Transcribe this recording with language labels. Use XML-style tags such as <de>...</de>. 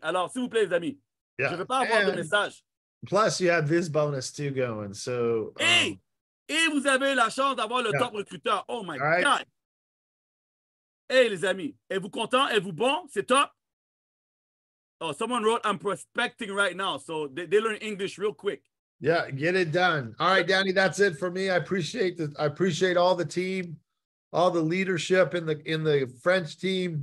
<fr>Alors, s'il vous plaît, les amis, je ne veux pas avoir de message.</fr> <en>Plus, you have this bonus too going. So,</en> <fr>et vous avez la chance d'avoir le top recruteur.</fr> <en>Oh my God.</en> <fr>Hey, les amis, êtes-vous contents? Êtes-vous bon? C'est top?</fr> <en>Oh, someone wrote, I'm prospecting right now. So they learn English real quick. Yeah, get it done. All right, Danny, that's it for me. I appreciate all the team, all the leadership in the French team.</en>